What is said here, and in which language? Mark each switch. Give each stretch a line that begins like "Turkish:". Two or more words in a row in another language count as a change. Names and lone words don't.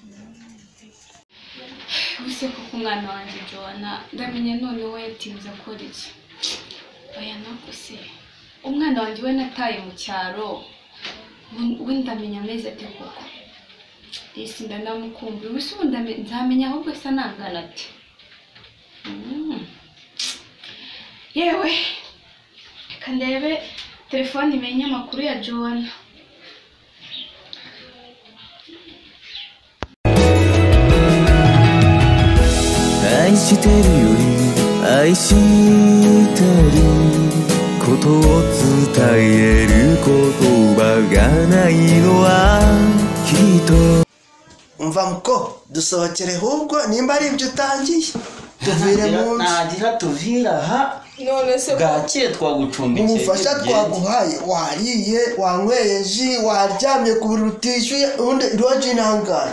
Kinyarwanda: ubuse kuko umwana wanjye Johanna ndamenya none we yatinze akora iki oya nako se umwana wanjye we nataye mu cyaro we ndamenya ameze ate koko isi ndanamukumbuye ubuse ubu nzamenya ahubwo se nangana ati yewe reka ndebe telefone imenye amakuru ya Johanna
Japanese: 愛してるより愛してることを伝える言葉がないのはきっと
Kinyarwanda: umva muko dusohokere ahubwo nimba ari ibyo utangiye tuvire mu nzu nagira tuvira ha none se bwakiye twagucumbikiye umufasha twaguhaye wariye wanyweye ji waryamye ku buriri utishyuye ubundi roji nangaye